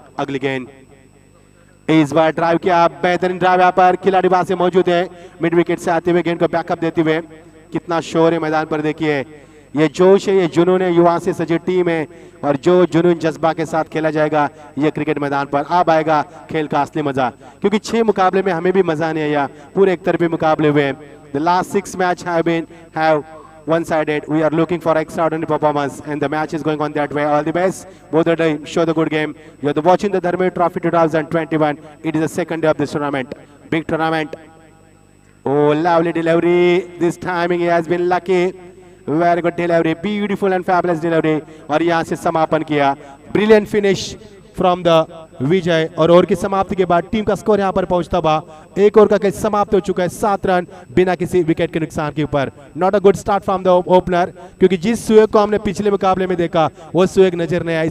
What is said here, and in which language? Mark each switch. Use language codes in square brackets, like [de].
[hi] अगली गेंद इस बार ड्राइव किया, बेहतरीन ड्राइव यहाँ पर खिलाड़ी वहां से मौजूद है, मिड विकेट से आते हुए गेंद को बैकअप देते हुए। कितना शोर है मैदान पर, देखिए ये जोश है, ये जुनून है, युवा से सजी टीम है और जो जुनून जज्बा के साथ खेला जाएगा ये क्रिकेट मैदान पर, अब आएगा खेल का असली मजा। क्योंकि 6 मुकाबले में हमें भी मजा नहीं आया, पूरे एक तरफी मुकाबले हुए। [en] The last 6 match have one-sided. We are looking for extraordinary performance and the match is going on that way. All the best. Both the team show the good game. You are watching the Dharmir Trophy 2021. It is the second day of this tournament. Big tournament. Oh, lovely delivery. This timing he has been lucky. Very good delivery, beautiful and fabulous delivery. [hi] और यहाँ से समापन किया, [en] brilliant finish from the [hi] विजय। और over की समाप्ति के बाद टीम का स्कोर यहाँ पर पहुंचता हुआ, एक ओवर का कैच समाप्त हो चुका है 7 रन बिना किसी विकेट के नुकसान के ऊपर। [en] not a good start from the opener, [hi] क्योंकि जिस सुएग को हमने पिछले मुकाबले में देखा वो सुएग नजर नहीं आया।